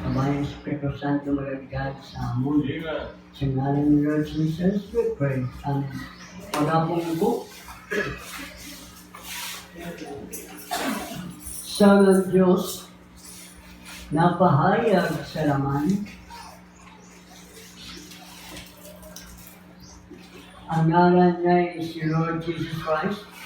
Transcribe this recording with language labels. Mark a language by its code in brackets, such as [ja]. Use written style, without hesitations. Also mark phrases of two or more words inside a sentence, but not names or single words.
[hil] Bayan Espiritu Santo magagad sa amon. Sa ngalan ni Lord Jesus, [en] we pray. [hil] Amen. [tl] Pagapong po, sa ng Diyos, napahayag sa laman, ang ngalan niya ay si Lord Jesus Christ.